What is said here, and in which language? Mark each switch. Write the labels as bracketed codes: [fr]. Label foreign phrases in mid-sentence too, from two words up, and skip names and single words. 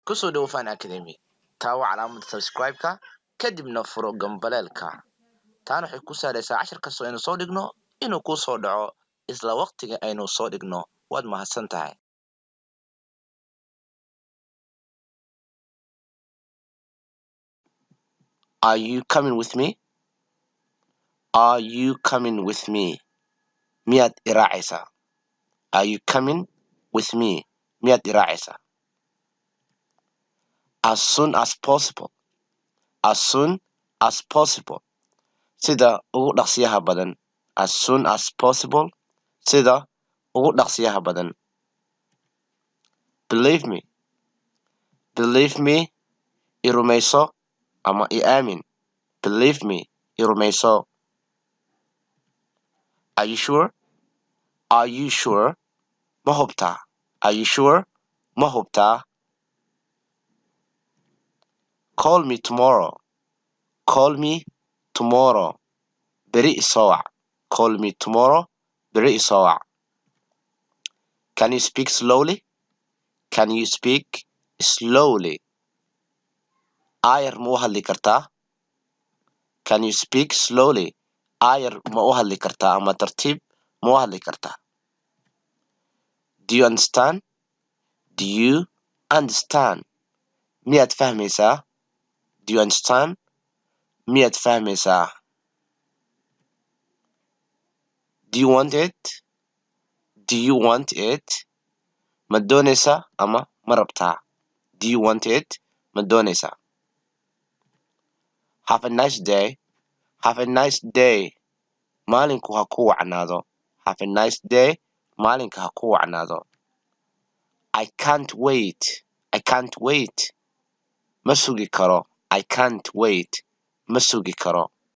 [so] kusoo dhawo Fan Academy taawo calaamada subscribe-ka kadibna furo gambaleelka taana waxay ku saaraysaa cashar kasta aynu soo dhigno inuu ku soo dhaco isla waqtiga aynu soo dhigno waad mahadsan tahay [en] Are you coming with me? Are you coming with me? [so] Miyaad iraacaysaa? [en] Are you coming with me? [so] Miyaad iraacaysaa? [en] As soon as possible. As soon as possible. [so] Sida ugu dhaqsiyaha badan. [en] As soon as possible. [so] Sida ugu dhaqsiyaha badan. [en] Believe me. Believe me. [so] I rumayso ama I aamin. [en] Believe me. [so] I rumayso. [en] Are you sure? Are you sure? [so] Ma hubtaa? [en] Are you sure? [so] Ma hubtaa? [en] Call me tomorrow. Call me tomorrow. [so] Beri isoo wac. [en] Call me tomorrow. [so] Beri isoo wac. [en] Can you speak slowly? Can you speak slowly? [so] Ayar ma u hadli kartaa? [en] Can you speak slowly? [so] Ayar ma u hadli kartaa ama tartiib ma u hadli kartaa? [en] Do you understand? Do you understand? [so] Miyaad fahmaysaa? [en] Do you understand? [so] Miyaad fahmaysaa? [en] Do you want it? Do you want it? [so] Ma doonaysaa ama ma rabtaa? [en] Do you want it? [so] Ma doonaysaa? [en] Have a nice day. Have a nice day. [so] Maalinku ha ku wacnaado. [en] Have a nice day. [so] Maalinka ha ku wacnaado. [en] I can't wait. I can't wait. [so] Ma sugi karo. [en] I can't wait. [so] Ma sugi karo.